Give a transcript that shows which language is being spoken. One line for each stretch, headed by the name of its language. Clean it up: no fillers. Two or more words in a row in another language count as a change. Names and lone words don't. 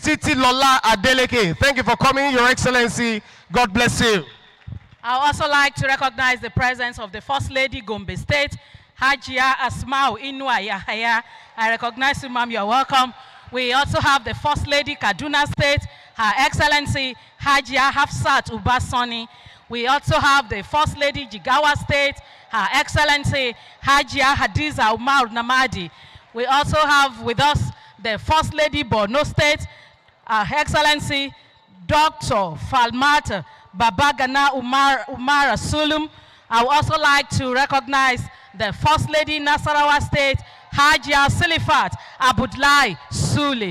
English: Titi Lola Adeleke. Thank you for coming, Your Excellency. God bless you. I would also like to recognize the presence of the First Lady, Gombe State, Hajia Asmau Inua Yahaya. I recognize you, ma'am. You're welcome. We also have the First Lady, Kaduna State, Her Excellency, Hajia Hafsat Ubasoni. We also have the First Lady, Jigawa State, Her Excellency, Hajia Hadiza Umar Namadi. We also have with us the First Lady, Borno State, Her Excellency, Dr. Falmata Babagana Umar Sulum. I would also like to recognize the First Lady, Nasarawa State, Hajia Silifat Abudlai Suli.